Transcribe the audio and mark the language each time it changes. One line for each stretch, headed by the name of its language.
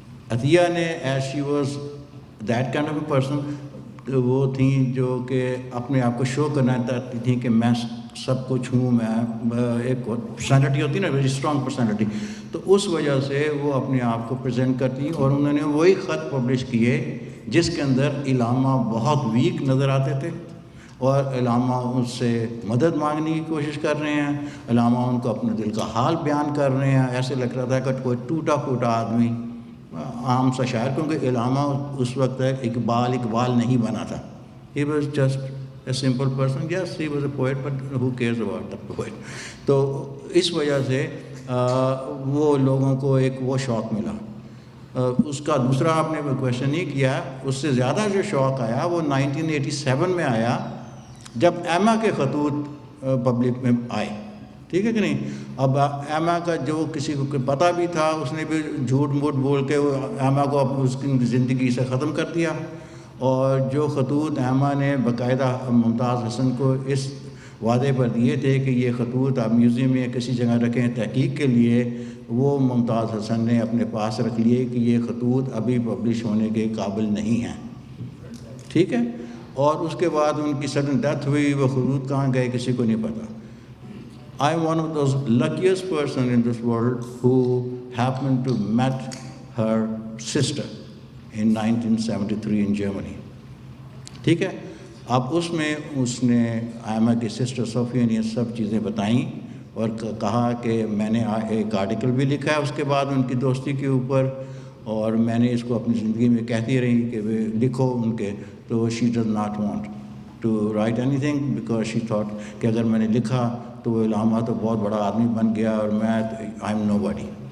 Urdu: عطیہ نے
English: as she was that kind of a person,
Urdu: وہ تھیں جو کہ اپنے آپ کو شو کرنا چاہتی تھیں کہ میں سب کچھ ہوں، میں ایک پرسنالٹی ہوتی نا، ویری اسٹرانگ پرسنالٹی، تو اس وجہ سے وہ اپنے آپ کو پریزنٹ کرتی، اور انہوں نے وہی خط پبلش کیے جس کے اندر علامہ بہت ویک نظر آتے تھے، اور علامہ ان سے مدد مانگنے کی کوشش کر رہے ہیں، علامہ ان کو اپنے دل کا حال بیان کر رہے ہیں. ایسے لگ رہا تھا کہ کوئی ٹوٹا پھوٹا آدمی، عام سا شاعر، کیونکہ علامہ اس وقت اقبال نہیں بنا تھا.
English: He was just a simple person. Yes, he was a poet, but who cares about the poet?
Urdu: تو اس وجہ سے وہ لوگوں کو ایک وہ شوق ملا. اس کا دوسرا آپ نے کویشچن نہیں کیا، اس سے زیادہ جو شوق آیا وہ 1987 میں آیا جب ایما کے خطوط پبلک میں آئے. ٹھیک ہے کہ نہیں؟ اب ایما کا جو کسی کو پتہ بھی تھا، اس نے بھی جھوٹ موٹ بول کے ایما کو اس کی زندگی سے ختم کر دیا. اور جو خطوط ایما نے باقاعدہ ممتاز حسن کو اس وعدے پر دیے تھے کہ یہ خطوط آپ میوزیم میں کسی جگہ رکھیں تحقیق کے لیے، وہ ممتاز حسن نے اپنے پاس رکھ لیے کہ یہ خطوط ابھی پبلش ہونے کے قابل نہیں ہیں. ٹھیک ہے؟ اور اس کے بعد ان کی سڈن ڈیتھ ہوئی. وہ خطوط کہاں گئے کسی کو نہیں پتہ.
English: I am one of those luckiest person in this world who happened to met her sister in 1973 in Germany.
Urdu: ٹھیک ہے؟ اب اس نے ایما کی سسٹر صوفیہ نے یہ سب چیزیں بتائیں اور کہا کہ میں نے ایک آرٹیکل بھی لکھا ہے اس کے بعد ان کی دوستی کے اوپر، اور میں نے اس کو اپنی زندگی میں کہتی رہی کہ لکھو ان کے. تو
English: she does not want to write anything
Urdu: because she thought کہ اگر میں نے لکھا تو وہ علامہ تو بہت بڑا آدمی بن گیا اور میں
English: I am nobody.